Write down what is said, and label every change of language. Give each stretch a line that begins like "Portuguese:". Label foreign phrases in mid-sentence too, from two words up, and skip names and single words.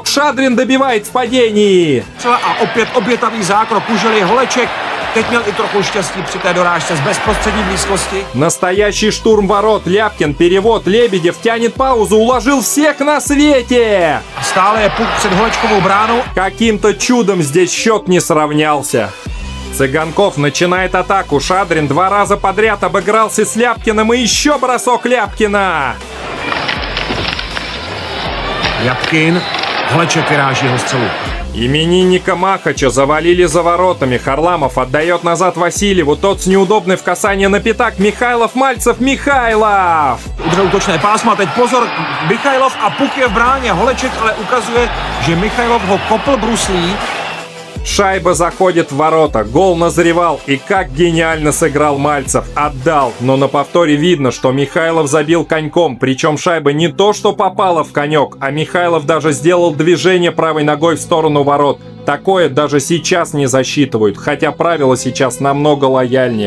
Russian: Шадрин добивает в падении.
Czech: A opět obětavý zákrok Kužely, Holeček. Teď měl i trochu štěstí při té dorážce z bezprostřední blízkosti.
Russian: Настоящий штурм ворот. Ляпкин, перевод, Лебедев тянет паузу, уложил всех на свете.
Czech: Stále je puk před Holečkovou bránou.
Russian: Каким-то чудом здесь счет не сравнялся. Цыганков начинает атаку. Шадрин два раза подряд обыгрался с Ляпкиным, и еще бросок Ляпкина. Ляпкин,
Czech: Holeček vyráží jeho střelu.
Russian: Именинника Махача завалили за воротами. Харламов отдает назад Васильеву. Тот с неудобной в касание на пятак. Михайлов, Мальцев, Михайлов!
Czech: Udržel útočné pásma, teď pozor, Michailov a puk je v bráně. Holeček ale ukazuje, že Michailov ho kopl bruslí.
Russian: Шайба заходит в ворота, гол назревал, и как гениально сыграл Мальцев, отдал, но на повторе видно, что Михайлов забил коньком, причем шайба не то что попала в конек, а Михайлов даже сделал движение правой ногой в сторону ворот. Такое даже сейчас не засчитывают, хотя правила сейчас намного лояльнее.